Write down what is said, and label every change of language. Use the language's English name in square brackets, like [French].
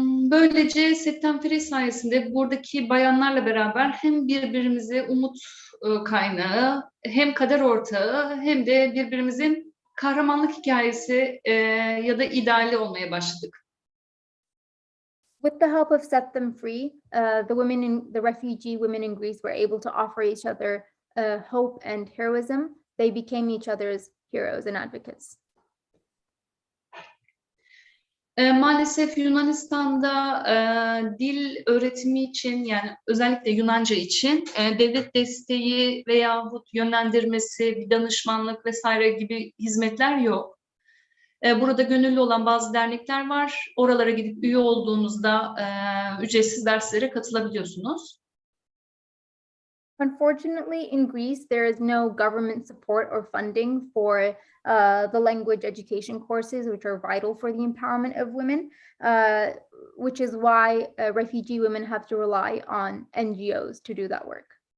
[Turkish] Böylece Settem Free sayesinde buradaki bayanlarla beraber hem birbirimize umut kaynağı, hem kader ortağı, hem de birbirimizin kahramanlık hikayesi ya da ideali olmaya başladık. [English] With the help of Set Them Free, the refugee women in Greece were able to offer each other hope and heroism. They became each other's heroes and advocates. [Turkish] Maalesef Yunanistan'da dil öğretimi için, yani özellikle Yunanca için devlet desteği veyahut yönlendirmesi, bir danışmanlık vesaire gibi hizmetler yok. Burada gönüllü olan bazı dernekler var. Oralara gidip üye olduğunuzda ücretsiz derslere katılabiliyorsunuz. [English] Unfortunately, in Greece, there is no government support or funding for the language education courses, which are vital for the empowerment of women, which is why refugee women have to rely on NGOs to do that work.